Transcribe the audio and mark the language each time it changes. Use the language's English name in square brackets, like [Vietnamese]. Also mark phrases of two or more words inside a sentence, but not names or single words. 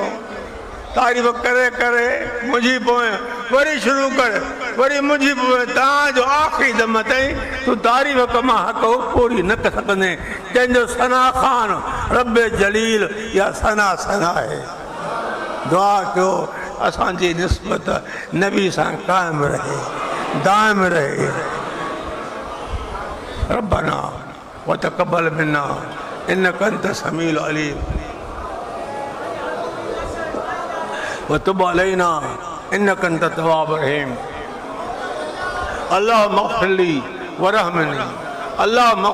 [Sindhi] तारीफ़ करे करे मुंहिंजी पोइ वरी शुरू कर वरी मुंहिंजी पोइ तव्हांजो आख़िरी दम ताईं तूं तारीफ़ कमां हक़ पूरी न करे सघंदे कंहिंजो सना ख़ान रब जलील या सना सना आहे दुआ कयो असांजी निस्बत नबी सां क़ाइमु रहे दाइम रहे [Arabic] ربنا وتقبل منا إنك أنت السميع العليم وتب علينا إنك أنت التواب الرحيم اللهم اغفر لي وارحمني اللهم